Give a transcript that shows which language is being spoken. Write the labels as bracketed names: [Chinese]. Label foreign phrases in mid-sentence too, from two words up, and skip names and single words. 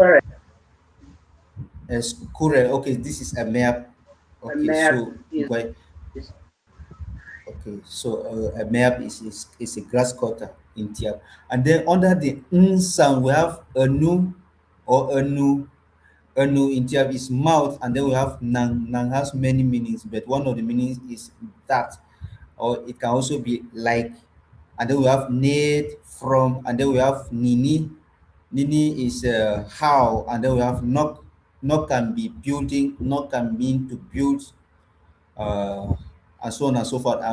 [English] Correct. as Kure, okay, this is a map. A Okay, map so is, is okay, so a map is a grass cutter in Tiap. And then under the n sound, we have a nu or a nu. A nu in Tiap is mouth, and then we have nang. Nang has many meanings, but one of the meanings is that, or it can also be like. And then we have need from, and then we have nini. Nini is how, and then we have knock. Knock can be building, knock can mean to build, uh, and so on and so forth.